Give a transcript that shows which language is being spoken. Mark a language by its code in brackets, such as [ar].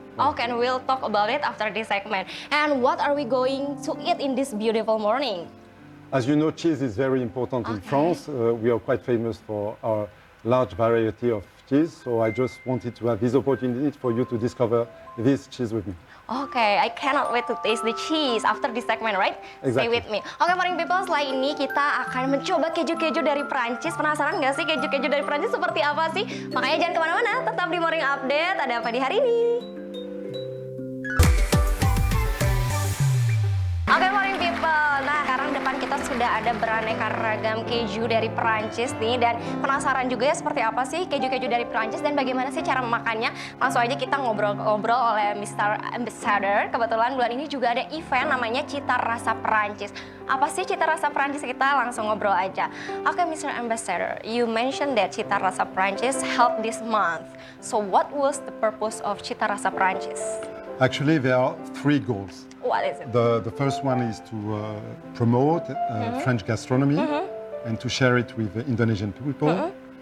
[en] Okay, and we'll talk about it after this segment. And what are we going to eat in this beautiful morning? As you know, cheese is very important in France. We are quite famous for our large variety of cheese. So I just wanted to have this opportunity for you to discover this cheese with me. Okay, I cannot wait to taste the cheese after this segment, right? Exactly. Stay with me. [id] Oke, [en] morning people, [id] setelah ini kita akan mencoba keju-keju dari Prancis. Penasaran nggak sih keju-keju dari Prancis seperti apa sih? Makanya jangan kemana-mana, tetap di Morning Update. Ada apa di hari ini? Oke, [en] morning people. [id] Nah, sekarang depan kita sudah ada beraneka ragam keju dari Prancis nih. Dan penasaran juga ya seperti apa sih keju-keju dari Prancis dan bagaimana sih cara memakannya. Langsung aja kita ngobrol-ngobrol oleh Mr. Ambassador. Kebetulan bulan ini juga ada event namanya Cita Rasa Prancis. Apa sih Cita Rasa Prancis? Kita langsung ngobrol aja. Oke, Mr. [en] Ambassador, you mentioned that Cita Rasa Prancis held this month. So what was the purpose of Cita Rasa Prancis? Actually, there are three goals. What is it? The first one is to promote French gastronomy and to share it with Indonesian people.